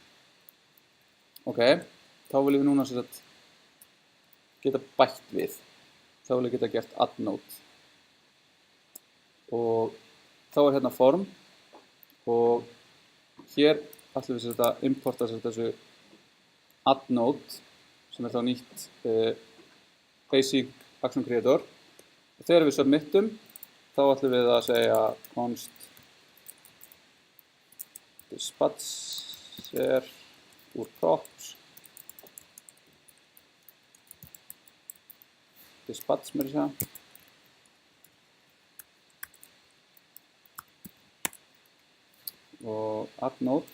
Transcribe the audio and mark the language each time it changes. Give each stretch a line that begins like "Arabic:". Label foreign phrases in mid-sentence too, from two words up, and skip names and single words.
Icelandic: Ok, þá viljum við núna geta bætt við. Þá viljum við geta gert
English: add note.
Icelandic: Og þá hérna form og hér ætlum við að importa þessu
English: add note
Icelandic: sem þá nýtt
English: basic action creator.
Icelandic: Og þegar við submittum þá ætlum við að segja
English: const dispatcher
Icelandic: úr
English: props dispatch
Icelandic: með þess að og
English: add note.